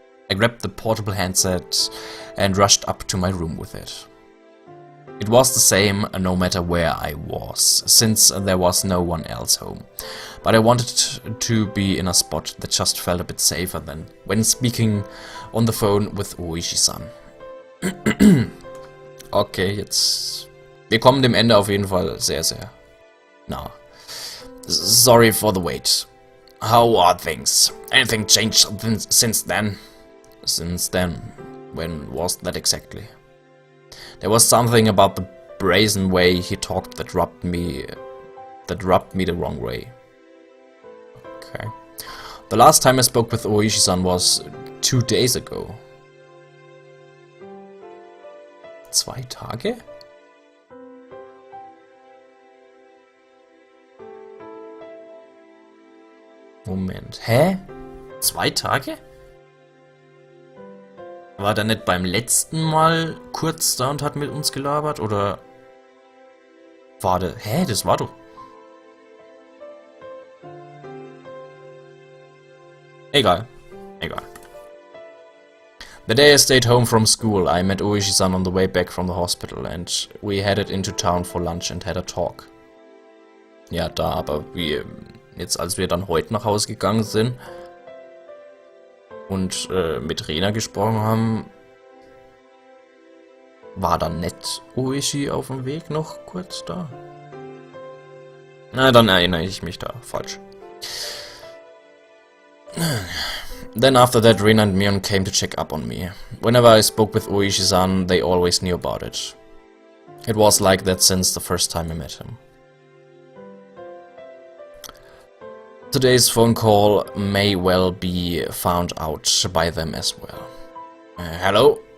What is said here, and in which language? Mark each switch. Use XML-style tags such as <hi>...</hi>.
<en>I grabbed the portable handset and rushed up to my room with it. It was the same no matter where I was, since there was no one else home. But I wanted to be in a spot that just felt a bit safer than when speaking on the phone with Oishi-san.</en> <de>Okay, jetzt... Wir kommen dem Ende auf jeden Fall sehr, sehr nah.</de> <en>Sorry for the wait. How are things? Anything changed since then? Since then? When was that exactly? There was something about the brazen way he talked that rubbed me the wrong way. Okay. The last time I spoke with Oishi-san was 2 days ago.</en> <de>2 Tage? Moment. Hä? 2 Tage? War der nicht beim letzten Mal kurz da und hat mit uns gelabert? Oder war der... Hä? Das war doch... Egal. Egal.</de> <en>The day I stayed home from school, I met Oishi-san on the way back from the hospital and we headed into town for lunch and had a talk.</en> <de>Ja, da, aber jetzt als wir dann heute nach Hause gegangen sind und mit Rena gesprochen haben, war dann nicht Oishi auf dem Weg noch kurz da? Na, dann erinnere ich mich da falsch.</de> <en>Then after that, Rena and Mion came to check up on me. Whenever I spoke with Oishi-san, they always knew about it. It was like that since the first time I met him. Today's phone call may well be found out by them as well. Hello?</en>